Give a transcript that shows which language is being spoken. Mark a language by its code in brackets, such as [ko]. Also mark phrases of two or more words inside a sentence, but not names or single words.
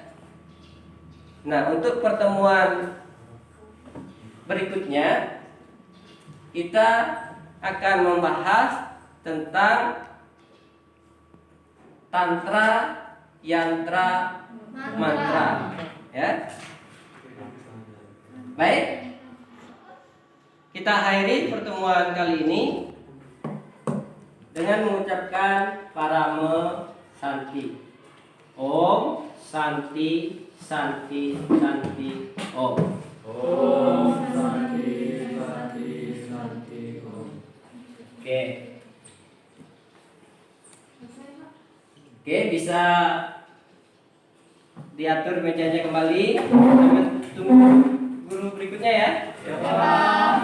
[id] Nah, untuk pertemuan berikutnya kita akan membahas tentang tantra, yantra, mantra, ya. Baik, kita akhiri pertemuan kali ini dengan mengucapkan Parama Santi. [sa] Om Santi Santi Santi Om. Om Santi Santi Santi Om. [id] Oke. Oke, bisa diatur mejanya kembali. Sampai tunggu guru berikutnya. ya. Bye.